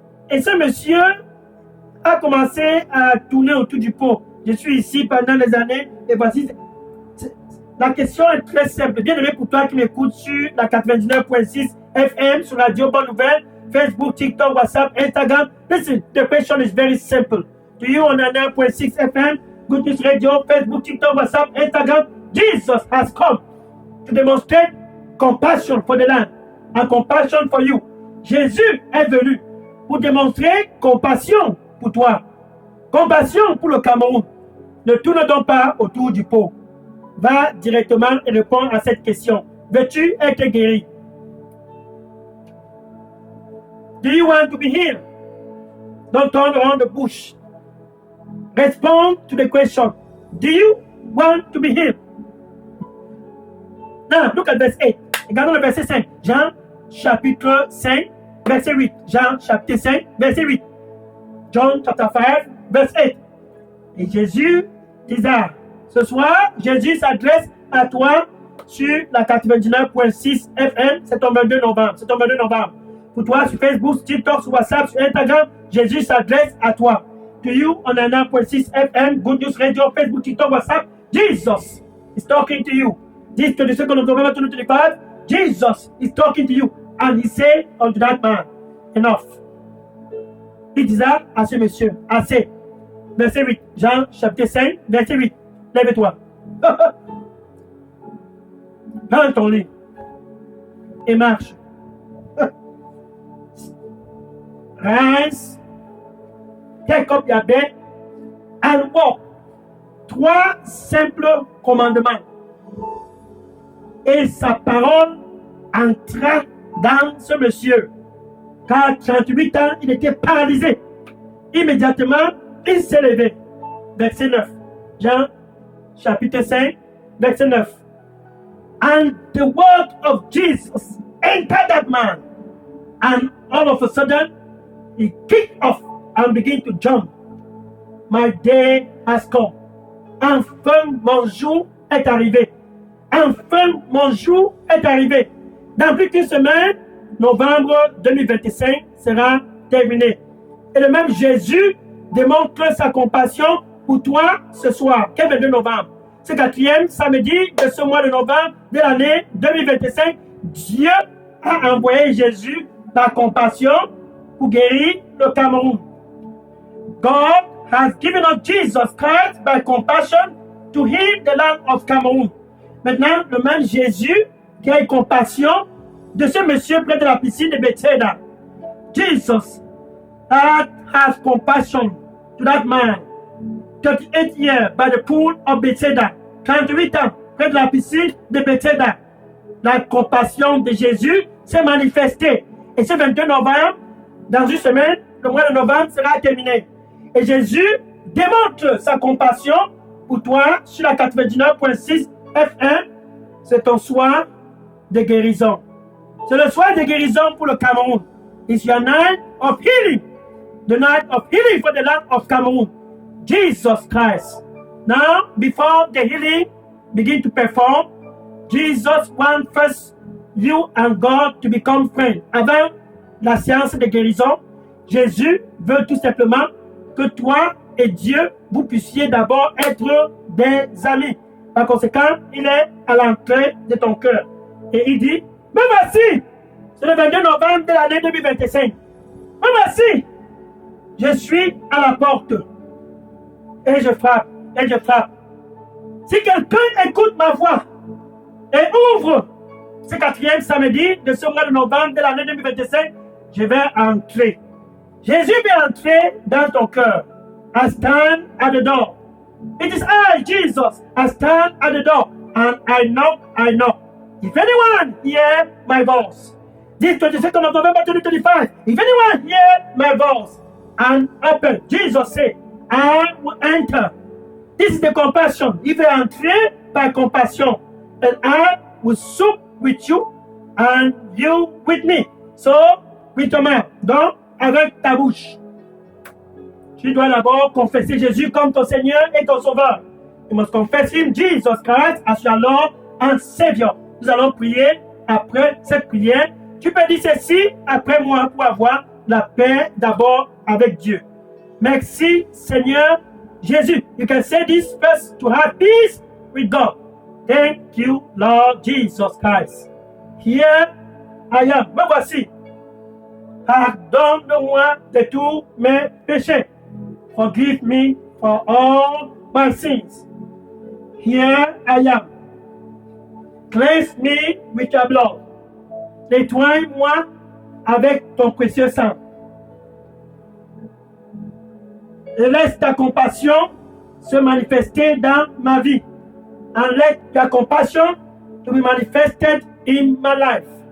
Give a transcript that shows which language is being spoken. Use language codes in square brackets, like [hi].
[fr] Et ce monsieur a commencé à tourner autour du pot. Je suis ici pendant des années et voici. La question est très simple. Bien aimé pour toi qui m'écoutes sur la 99.6 FM, sur Radio Bonne Nouvelle, Facebook, TikTok, WhatsApp, Instagram. [en] Listen, the question is very simple. To you on 99.6 FM, Good News Radio, Facebook, TikTok, WhatsApp, Instagram. Jesus has come to demonstrate compassion for the land and compassion for you. [fr] Jésus est venu pour démontrer compassion pour toi, compassion pour le Cameroun. Ne tourne donc pas autour du pot. Va directement et réponds à cette question. Veux-tu être guéri? [en] Do you want to be healed? Don't turn around the bush. Respond to the question. Do you want to be healed? Now, look at verse 8. [fr] Regardons le verset 5. Jean, chapitre 5, verset 8. Jean, chapitre 5, verset 8. [en] John, chapter 5, verse 8. [fr] Et Jésus disait, ce soir, Jésus s'adresse à toi sur la 99.6 FM. C'est ton 22 novembre. C'est ton 22 novembre. Pour toi, sur Facebook, TikTok, sur WhatsApp, sur Instagram, Jésus s'adresse à toi. [en] To you on 99.6 FM, Good News Radio, Facebook, TikTok, WhatsApp, Jesus is talking to you. This 22nd of November 2025, Jesus is talking to you. And he said unto that man, enough. [fr] Il disait à ce monsieur, assez. Verset 8, Jean chapitre 5, verset 8. Lève-toi. Prends ton lit et marche. [en] Rise, take up your bed and walk. [fr] 3 simples commandements. Et sa parole entra dans ce monsieur. Car 38 ans, il était paralysé. Immédiatement, il s'est levé. Verset 9. Jean, chapitre 5, verset 9. [en] And the word of Jesus entered that man. And all of a sudden, he kicked off and began to jump. My day has come. [fr] Enfin, mon jour est arrivé. Enfin, mon jour est arrivé. Dans plus qu'une semaine, novembre 2025 sera terminé. Et le même Jésus démontre sa compassion pour toi ce soir, quel 22 novembre. Ce 4e samedi de ce mois de novembre de l'année 2025, Dieu a envoyé Jésus par compassion pour guérir le Cameroun. [en] God has given us Jesus Christ by compassion to heal the land of Cameroon. [fr] Maintenant, le même Jésus qui a eu compassion de ce monsieur près de la piscine de Bethesda. [en] Jesus has compassion to that man, 38 years by the pool of Bethesda, [fr] 38 ans près de la piscine de Bethesda. La compassion de Jésus s'est manifestée. Et ce 22 novembre, dans une semaine, le mois de novembre sera terminé. Et Jésus démontre sa compassion pour toi sur la 99.6 FM. C'est ton soir de guérison. C'est le soir de guérison pour le Cameroun. [en] It's your night of healing. The night of healing for the land of Cameroon. Jesus Christ. Now, before the healing begin to perform, Jesus wants first you and God to become friends. [fr] Avant la séance de guérison, Jésus veut tout simplement que toi et Dieu, vous puissiez d'abord être des amis. Par conséquent, il est à l'entrée de ton cœur. Et il dit, me voici, c'est le 22 novembre de l'année 2025. Me voici, je suis à la porte. Et je frappe, et je frappe. Si quelqu'un écoute ma voix et ouvre ce 4e samedi de ce mois de novembre de l'année 2025, je vais entrer. Jésus va entrer dans ton cœur. [en] I stand at the door. It is I, Jesus. I stand at the door and I knock. If anyone hear my voice, this 22nd of November 2025, if anyone hear my voice and open, Jesus said, I will enter. This is the compassion. [fr] Il veut entrer par compassion. [en] And I will sup with you and you with me. So, with your mouth. [fr] Donc, avec ta bouche. Tu dois d'abord confesser Jésus comme ton Seigneur et ton Sauveur. [en] You must confess Him, Jesus Christ, as your Lord and Savior. [fr] Nous allons prier après cette prière. Tu peux dire ceci après moi pour avoir la paix d'abord avec Dieu. Merci Seigneur Jésus. [en] You can say this first to have peace with God. Thank you Lord Jesus Christ. Here I am. [fr] Me voici. Pardonne-moi de tous mes péchés. [en] Forgive me for all my sins. Here I am. Cleanse me with your blood. [fr] Nettoie-moi avec ton précieux sang. Et laisse ta compassion se manifester dans ma vie. [en] And let your compassion to be manifested in my life.